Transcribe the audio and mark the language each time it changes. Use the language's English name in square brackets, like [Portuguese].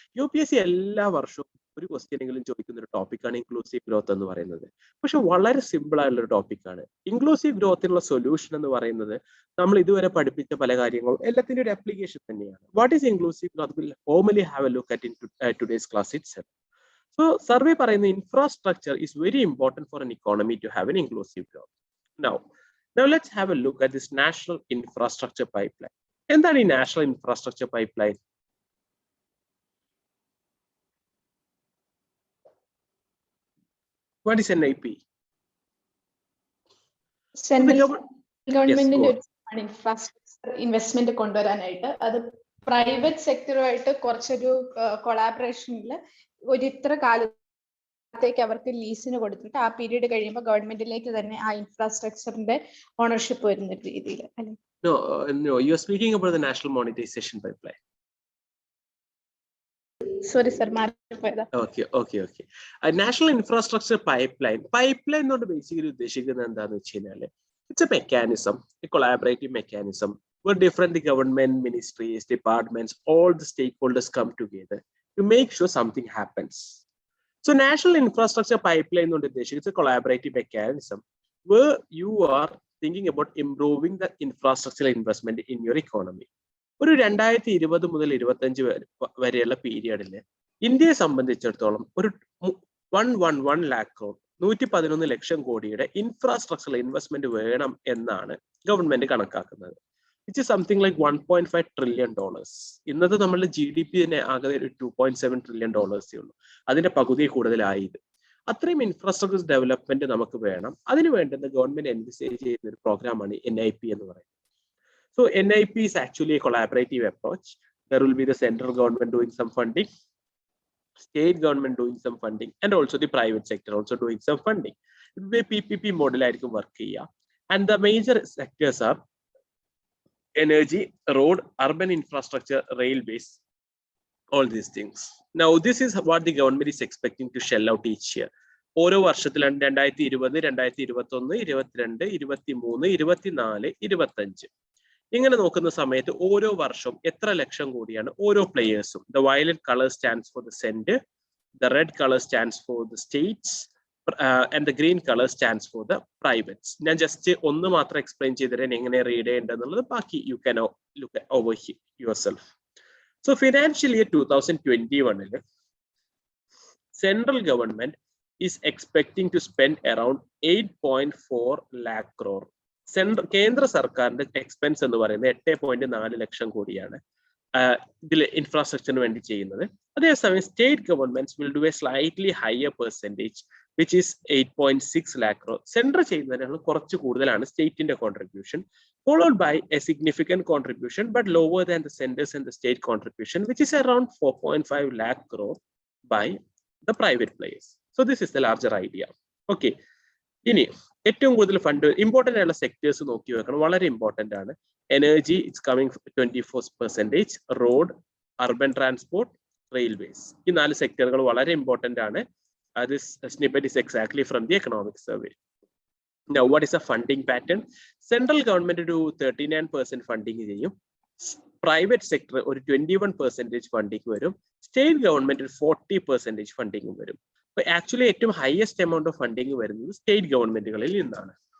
[Malayalam] UPSC എല്ലാ വർഷവും ഒരു ക്വസ്റ്റ്യനെങ്കിലും ചോദിക്കുന്ന ഒരു ടോപ്പിക്കാണ് ഇൻക്ലൂസീവ് ഗ്രോത്ത് എന്ന് പറയുന്നത്. പക്ഷെ വളരെ സിമ്പിൾ ആയിട്ടുള്ള ഒരു ടോപ്പിക്കാണ്. ഇൻക്ലൂസീവ് ഗ്രോത്തിനുള്ള സൊല്യൂഷൻ എന്ന് പറയുന്നത് നമ്മൾ ഇതുവരെ പഠിപ്പിച്ച പല കാര്യങ്ങളും എല്ലാത്തിൻ്റെ ഒരു ആപ്ലിക്കേഷൻ തന്നെയാണ്. [English] What is inclusive growth? Will formally have a look at in today's class itself. So survey [Malayalam] പറയുന്ന [English] infrastructure is very important for an economy to have an inclusive growth. Now let's have a look at this national infrastructure pipeline. [Malayalam] എന്താണ് ഈ national infrastructure pipeline? [English] What is NIP? [Malayalam] Central [English] Yes, [Malayalam] ഗവൺമെന്റിന്റെ [English] go on. [Malayalam] ഒരു infrastructure investment കൊണ്ടുവരാനായിട്ട് അത് private സെക്ടറുമായിട്ട് കുറച്ചൊരു കൊളാബറേഷനിൽ ഒരു ഇത്ര കാലത്തേക്ക് അവർക്ക് ലീസിന് കൊടുത്തിട്ട് ആ പീരീഡ് കഴിയുമ്പോൾ ഗവൺമെന്റിലേക്ക് തന്നെ ആ ഇൻഫ്രാസ്ട്രക്ചറിന്റെ ഓണർഷിപ്പ് വരുന്ന രീതിയിൽ അല്ലെ? [English] No, you are speaking about the national monetization pipeline. [Malayalam] Sorry sir, മാറിപ്പോയതാ. [English] Okay. National infrastructure pipeline [Malayalam] കൊണ്ട് ബേസിക്കലി ഉദ്ദേശിക്കുന്നത് എന്താണെന്ന് വെച്ച് കഴിഞ്ഞാല് [English] It's a mechanism, a collaborative mechanism where different government ministries, departments, all the stakeholders come together to make sure something happens. So national infrastructure pipeline [Malayalam] കൊണ്ട് ഉദ്ദേശിക്കുന്നത് [English] it's a collaborative mechanism where you are thinking about improving the infrastructural investment in your economy. [Malayalam] ഒരു 2020 മുതൽ 2025 വരെയുള്ള പീരിയഡിൽ ഇന്ത്യയെ സംബന്ധിച്ചിടത്തോളം ഒരു 111 lakh crore 111 ലക്ഷം കോടിയുടെ infrastructural investment വേണം എന്നാണ് ഗവൺമെന്റ് കണക്കാക്കുന്നത്. [English] which is something like $1.5 trillion. [Malayalam] ഇന്നത്തെ നമ്മളുടെ GDP തന്നെ ആകെ ഒരു $2.7 trillion ഉള്ളൂ. അതിന്റെ പകുതി കൂടുതലായത്. അത്രയും ഇൻഫ്രാസ്ട്രക്ചർ ഡെവലപ്മെന്റ് നമുക്ക് വേണം. അതിന് വേണ്ടുന്ന ഗവൺമെന്റ് എൻവിസേജ് ചെയ്യുന്ന ഒരു പ്രോഗ്രാമാണ് NIP എന്ന് പറയുന്നത്. [English] So NIP is actually a collaborative approach. There will be the central government doing some funding, state government doing some funding, and also the private sector also doing some funding. It will be a PPP model [Malayalam] ആയിരിക്കും work ചെയ്യുക. [English] And the major sectors are energy, road, urban infrastructure, railways, all these things. Now, this is what the government is expecting to shell out each year. [Malayalam] ഓരോ വർഷത്തിലാണ് 2020, 2021, 22, 23, 24, 25. ഇങ്ങനെ നോക്കുന്ന സമയത്ത് ഓരോ വർഷവും എത്ര ലക്ഷം കോടിയാണ് ഓരോ പ്ലേയേഴ്സും. [English] The violet color stands for the center, the red color stands for the states, and the green color stands for the privates. [Malayalam] ഞാൻ ജസ്റ്റ് ഒന്ന് മാത്രം എക്സ്പ്ലെയിൻ ചെയ്തിട്ട് എങ്ങനെ റീഡ് ചെയ്യേണ്ടതെന്നുള്ളത് ബാക്കി [English] You can look over yourself. So financial year 2021 central government is expecting to spend around 8.4 lakh crore. [Malayalam] കേന്ദ്ര സർക്കാരിന്റെ expense എന്ന് പറയുന്നത് 8.4 ലക്ഷം കോടിയാണ് ഇതിൽ ഇൻഫ്രാസ്ട്രക്ചറിന് വേണ്ടി ചെയ്യുന്നത്. അതേസമയം [English] State governments will do a slightly higher percentage which is 8.6 lakh crore. [Malayalam] Central ചെയ്യുന്നതിനുള്ള കുറച്ച് കൂടുതലാണ് സ്റ്റേറ്റിന്റെ contribution, [English] followed by a significant contribution but lower than the centers and the state contribution, which is around 4.5 lakh crore by the private players. So this is the larger idea. Okay. [Malayalam] ഇനി ഏറ്റവും കൂടുതൽ fund important ആയിട്ടുള്ള sectors നോക്കി വെക്കണം, വളരെ important ആണ്. [English] Energy it's coming 24%, road, urban transport, railways. [Malayalam] ഈ 4 സെക്ടറുകൾ വളരെ ഇമ്പോർട്ടന്റ് ആണ്. [English] This snippet is exactly from the economic survey. Now, what is a funding pattern? Central government do 39% funding ചെയ്യും, private sector ഒരു 21% funding വരും, state government 40% funding വരും. But actually ഏറ്റവും highest amount of funding [Malayalam] വരുന്നത് state ഗവൺമെന്റുകളിൽ നിന്നാണ്.